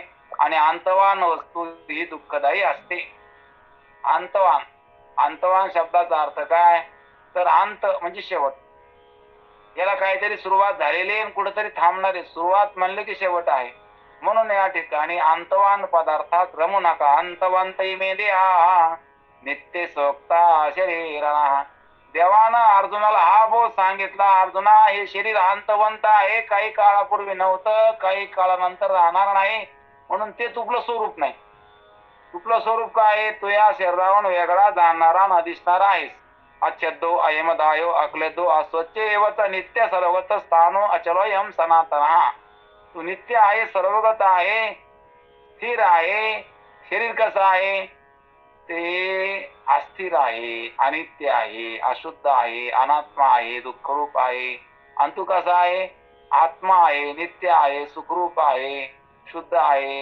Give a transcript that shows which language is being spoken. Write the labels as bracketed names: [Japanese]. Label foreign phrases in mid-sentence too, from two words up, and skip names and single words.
[Marathi] आणि अंतवान वस्तू ही दुःखदायी असते. अंतवान शब्दाचा अर्थ काय तर अंत म्हणजे शेवट. याला काहीतरी सुरुवात झालेली आहे, कुठेतरी थांबणारी. सुरुवात म्हणले की शेवट आहे. म्हणून या ठिकाणी अंतवान पदार्थात रमू नका. [Sanskrit] अंतवंत मे देहा नित्य सोक्ता शरीरा. [Marathi] देवानं अर्जुनाला हा बोध सांगितला, अर्जुना हे शरीर अंतवंत आहे, काही काळापूर्वी नव्हतं, काही काळानंतर राहणार नाही. म्हणून ते तुपलं स्वरूप नाही. तुपलं स्वरूप काय, तू या शरीरावरून वेगळा जाणणारा न दिसणारा आहेस. [Sanskrit] अच्छेदो अयमदायो अक्लेदो अस्वच्छ एवच नित्य सर्वत स्थानो अचलोयम सनातन. [Marathi] तू नित्य आहे, सर्वगत आहे, स्थिर आहे. शरीर कसं आहे ते अस्थिर आहे, अनित्य आहे, अशुद्ध आहे, अनात्मा आहे, दुःखरूप आहे. आणि तू कसा आहे आत्मा आहे, नित्य आहे, सुखरूप आहे, शुद्ध आहे.